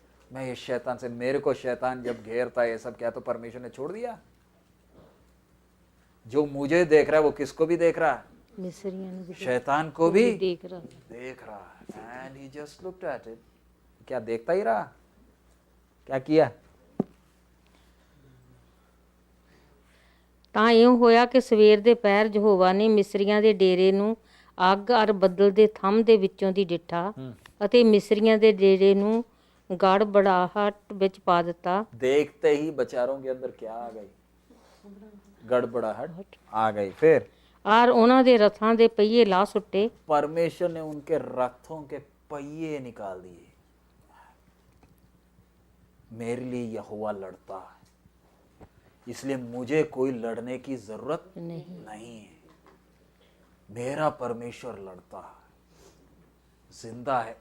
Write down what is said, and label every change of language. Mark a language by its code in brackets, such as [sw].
[hi] मैं ये शैतान से, मेरे को शैतान जब घेरता है ये सब, क्या तो परमेश्वर ने छोड़ दिया, जो मुझे देख रहा है वो किसको भी देख रहा है, शैतान को भी देख रहा है। [en] and he just looked at it, [hi] क्या देखता ही रहा, क्या किया। [pa] ਤਾਂ ਇਉਂ ਹੋਇਆ ਕਿ ਸਵੇਰ ਦੇ ਪਹਿਰ ਯਹੋਵਾ ਨੇ ਮਿਸਰੀਆਂ ਦੇ ਡੇਰੇ ਨੂੰ ਅੱਗ ਔਰ ਬੱਦਲ ਦੇ ਥੰਮ ਦੇ ਵਿੱਚੋਂ ਦੀ ਡਿੱਠਾ, ਅਤੇ ਮਿਸਰੀਆਂ ਦੇ ਡੇਰੇ ਨੂੰ ਗੜਬੜਾਹਟ ਵਿੱਚ ਪਾ ਦਿੱਤਾ। [hi] देखते ही बेचारों के अंदर क्या आ गई, गड़बड़ाहट आ गई। फिर [pa] और ਉਹਨਾਂ ਦੇ रथां ਦੇ पहिए ला सुट्टे, [hi] परमेश्वर ने उनके रथों के पहिए निकाल दिए। मेरे लिए यहोवा लड़ता है, इसलिए मुझे कोई लड़ने की जरूरत नहीं है, मेरा परमेश्वर लड़ता है, जिंदा है।